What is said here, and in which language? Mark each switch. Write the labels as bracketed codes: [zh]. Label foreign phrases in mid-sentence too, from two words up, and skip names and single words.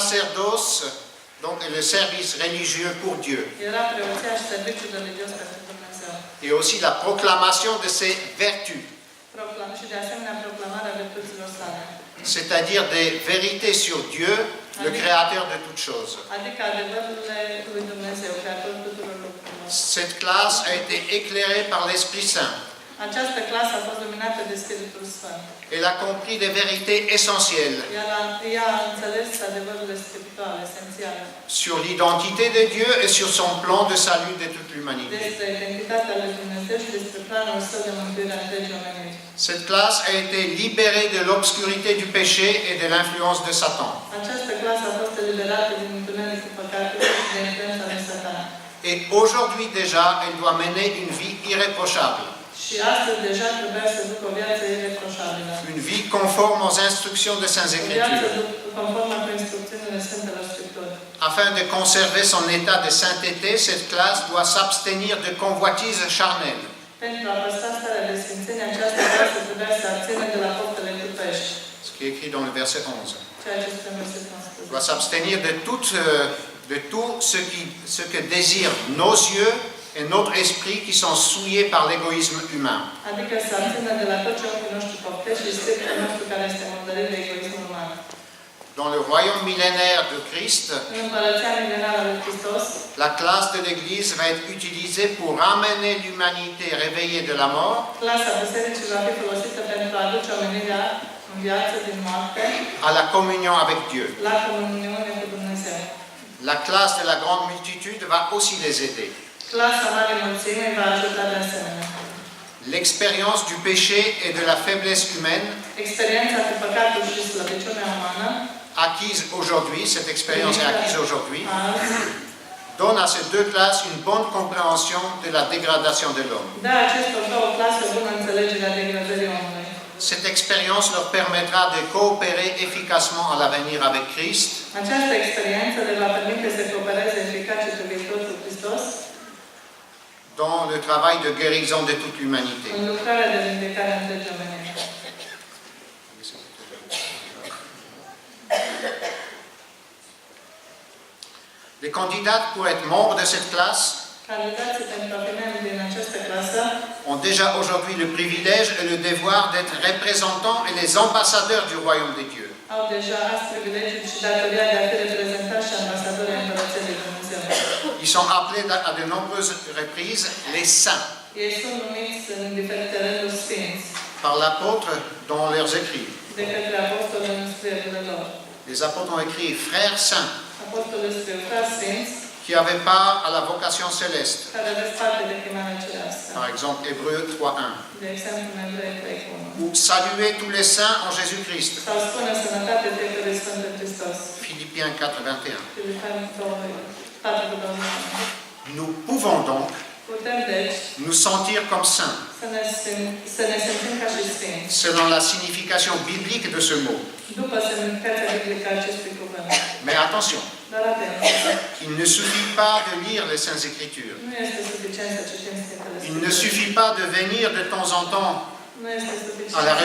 [fr] sacerdoce, donc le service religieux pour Dieu, [ro] era preoția și serviciul religios pentru Dumnezeu. [fr] et aussi la proclamation de ses vertus, [ro] Și de asemenea proclamarea virtuților sale. [fr] c'est-à-dire des vérités sur Dieu, le créateur de toutes choses. [ro] Adică adevărurile lui Dumnezeu, creatorul tuturor lucrurilor. [fr] Cette classe a été éclairée par l'Esprit Saint. [ro] Această clasă a fost dominată de Spiritul Sfânt. [fr] Elle a compris des vérités essentielles [ro] Ea a înțeles adevărurile spirituale, esențiale, [fr] sur l'identité de Dieu et sur son plan de salut de toute l'humanité. [ro] despre identitatea lui Dumnezeu și despre planul său de mântuire a întregii omeniri. [fr] Cette classe a été libérée de l'obscurité du péché et de l'influence de Satan. [ro] Această clasă a fost eliberată din întunericul păcatului și de influența lui Satan. [fr] Et aujourd'hui déjà, elle doit mener une vie irréprochable, [ro] Și astăzi deja trebuia să ducă o viață ireproșabilă. [fr] une vie conforme aux instructions de Saintes [ro] O viață [fr] Écritures. [ro] conformă cu instrucțiunile Sfintelor Scripturi. [fr] Afin de conserver son état de sainteté, cette classe doit s'abstenir de convoitises charnelles. [ro] Pentru a păstra starea de sfințenie, această clasă trebuia să abțină de la faptele trupești, [fr] Ce qui est écrit dans le verset 11. [ro] ceea ce spune versetul 11. [fr] Doit s'abstenir de tout ce que désirent nos yeux et notre esprit qui sont souillés par l'égoïsme humain. [ro] Adică să abțină de la tot ce ochii noștri poftești și spiritul nostru care este murdărit de egoismul uman. [fr] Dans le royaume millénaire de Christ, [ro] În împărăția milenară lui Hristos, [fr] la classe de l'Église va être utilisée pour ramener l'humanité réveillée de la mort [ro] clasa bisericii va fi folosită pentru a aduce omenirea în viață din moarte [fr] à la communion avec Dieu. [ro] la comuniune cu Dumnezeu. [fr] La classe de la grande multitude va aussi les aider. [ro] Clasa Marii Mulțimii va ajuta de asemenea. [fr] L'expérience du péché et de la faiblesse humaine [ro] Experiența cu păcatul și slăbiciunea umană, [fr] acquise aujourd'hui, cette expérience est acquise aujourd'hui, [ro] azi, [fr] donne à ces deux classes une bonne compréhension de la dégradation de l'homme. [ro] dă acestor două clase o bună înțelegere a degradării omului. [fr] Cette expérience leur permettra de coopérer efficacement à l'avenir avec Christ [ro] Această experiență le va permite să coopereze eficace pe viitor cu Hristos [fr] dans le travail de guérison de toute l'humanité. [ro] în lucrarea de vindecare a întregii omeniri. [fr] Les candidats pour être membres de cette classe [ro] Candidații pentru a fi membri din această clasă [fr] ont déjà aujourd'hui le privilège et le devoir d'être représentants et les ambassadeurs du royaume de Dieu. [ro] au deja azi privilegiul și datoria de a fi reprezentanți și ambasadori ai Împărăției lui Dumnezeu. [fr] Ils sont appelés à de nombreuses reprises les saints [ro] Ei sunt numiți în diferite rânduri sfinți [fr] par l'apôtre dans leurs écrits. [ro] de către apostoli în scrierile lor. [fr] Les apôtres ont écrit frères saints [ro] Apostolul scriu frați sfinți [fr] qui avaient part à la vocation céleste. [ro] care aveți parte de chemare cerească. [fr] Par exemple, Hébreux 3.1. [ro] De exemplu, în Evrei 3:1. [fr] Ou saluez tous les saints en Jésus-Christ. [ro] Sau spune sănătate fiecărui Sfânt în Hristos. [fr] Philippiens 4.21. [ro] Filipeni 4:21. [fr] Nous pouvons donc [ro] Putem, deci, [fr] nous sentir comme saints, [ro] să ne simțim ca și sfinți, [fr] selon la signification biblique de ce mot. [ro] după semnificația biblică a acestui cuvânt. [fr] Mais attention, [ro] Dar atenție, [fr] il ne suffit pas de lire les Saintes Écritures. [ro] nu este suficient să citim Sfintele [fr] Il ne [ro] Scripturi. [fr] suffit pas de venir de temps en temps [ro] Nu este [fr] à la